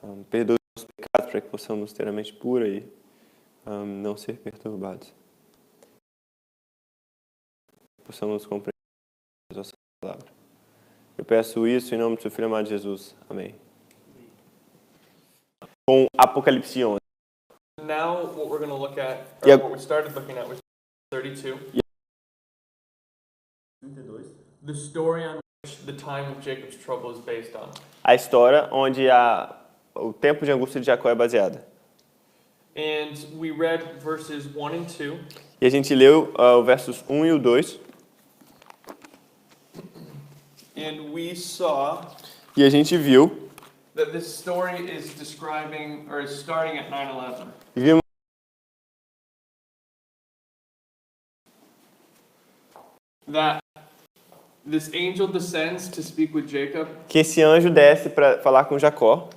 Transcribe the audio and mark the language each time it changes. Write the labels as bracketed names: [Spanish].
[Portuguese] Perdoe os nossos pecados para que possamos ter a mente pura e não ser perturbados. Possamos compreender a nossa palavra. Eu peço isso em nome do seu Filho amado Jesus. Amém. Com Apocalipse 11. [English] Now what we're going to look at, or what we started looking at was 32. The story on which the time of Jacob's trouble is based on. [Portuguese] A história onde o tempo de angústia de Jacó é baseada. [English] And we read verses 1 and 2. [Portuguese] E a gente leu os versos 1 e o 2. [English] And we saw [Portuguese] E a gente viu [English] that this story is describing, or is starting at 9/11. [Portuguese] Vimos [English] That this angel descends to speak with Jacob, [Portuguese] que esse anjo desce para falar com Jacó.